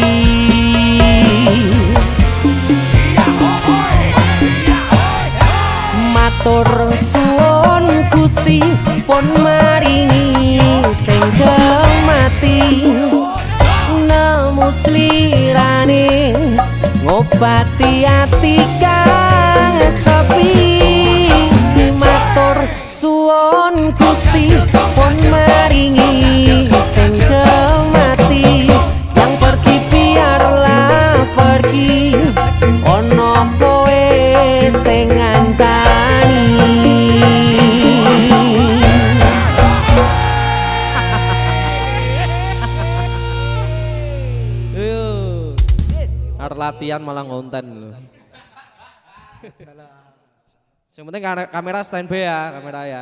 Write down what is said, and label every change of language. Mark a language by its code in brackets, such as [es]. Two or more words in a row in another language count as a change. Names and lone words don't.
[jv] Matur suwun Gusti pun maringi sing mati, nemu slirane ngobati ati kang sepi. Matur suwun Gusti pun maringi sing mati, [id] yang pergi biarlah pergi, [jv] ono kowe sing ngancani. Arep latihan malah ngonten lho. [id] Yang penting kamera standby ya, kamera ya.